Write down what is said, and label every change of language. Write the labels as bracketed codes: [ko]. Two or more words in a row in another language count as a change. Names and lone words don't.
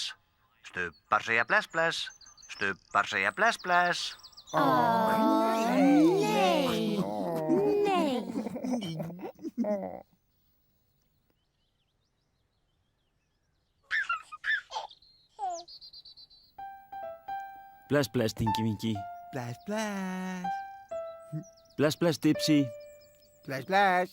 [is] Stubbar segja bless bless. Stubbar segja bless bless. Nei. Nei. Bless, bless, Tingi Vingi. Bless, bless. Bless, bless, Dipsy. Bless, bless.